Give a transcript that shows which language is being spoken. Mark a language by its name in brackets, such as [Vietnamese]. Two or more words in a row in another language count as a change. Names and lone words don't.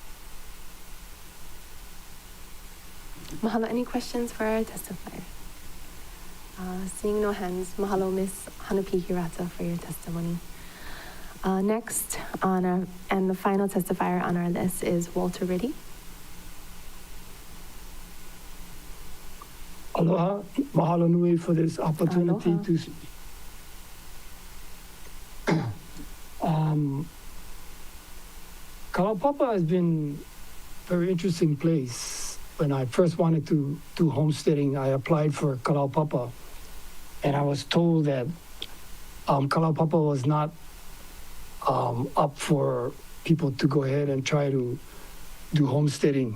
[English] Mahalo. Any questions for our testifier? Seeing no hands, mahalo, Ms. Hanupi Hirata, for your testimony. Next, and the final testifier on our list is Walter Riddy. Aloha, [Hawaiian] mahalo nui [English] for this opportunity Aloha. to speak. Kalaupapa has been a very interesting place. When I first wanted to do homesteading, I applied for Kalaupapa, and I was told that Kalaupapa was not up for people to go ahead and try to do homesteading.